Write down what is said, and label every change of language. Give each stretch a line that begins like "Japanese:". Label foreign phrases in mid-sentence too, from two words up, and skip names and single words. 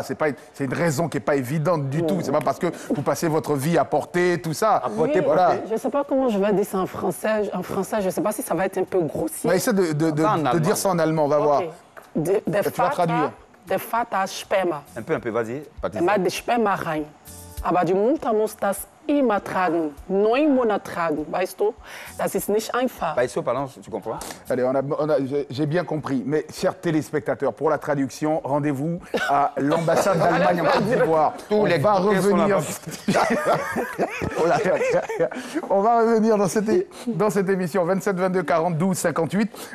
French: C'est une raison qui n'est pas évidente du tout. C'est pas parce que vous passez votre vie à porter tout ça. À porter, voilà. Je ne sais pas comment je vais dire ça en français. En français, je ne sais pas si ça va être un peu grossier. Mais essaie de dire ça en allemand, on va voir. Tu vas traduire.
German: Der Vater Sperma.
French: Un peu, vas-y.
German: Er macht die Sperma rein. Aber die Mutter muss das immer tragen. 9 Monate tragen, weißt du? Das ist nicht einfach.
French: Pardon, tu comprends? Allez, j'ai bien compris. Mais, chers téléspectateurs, pour la traduction, rendez-vous à l'ambassade d'Allemagne en Côte d'Ivoire. On va revenir. On va revenir dans cette émission 27 22 40 12 58.